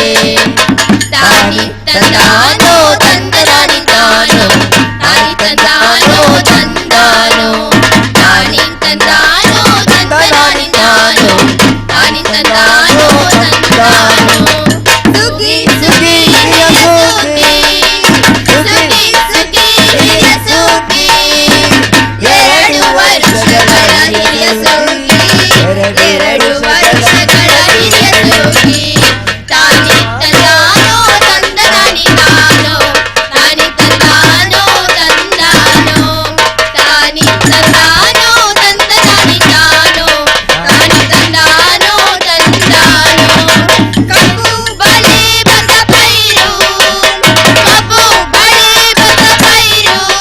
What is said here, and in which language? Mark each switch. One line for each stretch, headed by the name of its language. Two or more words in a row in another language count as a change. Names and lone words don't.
Kannada: ತಾನಿ ತಂದಾನೋ ತಂದನಾನಿ ತಾನೋ ತಾನಿ ತಂದಾನೋ ತಂದಾನೋ ತಾನಿ ತಂದಾನೋ ತಂದನಾನಿ ತಾನೋ ತಾನಿ ತಂದಾನೋ ತಂದಾನೋ ಸುಖಿ ಸುಖಿ ಹಿರಿಯ ಸುಖಿ ಸುಖಿ ಸುಖಿ ಹಿರಿಯ ಸುಖಿ 2 ವರ್ಷಗಳ ಹಿರಿಯ ಸುಖಿ 2 ವರ್ಷಗಳ ಹಿರಿಯ ಸುಖಿ ತಾನಿ ತಂದಾನೋ ತಂದನಾನಿ ತಾನೋ ತಾನಿ ತಂದಾನೋ ತಂದಾನೋ ತಾನಿ ತಂದಾನೋ ತಂದನಾನಿ ತಾನೋ ತಾನಿ ತಂದಾನೋ ತಂದಾನೋ ಕಬ್ಬು ಬಳಿ ಬಂದ ಪೈರು ಕಬ್ಬು ಬಳಿ ಬಂದ ಪೈರು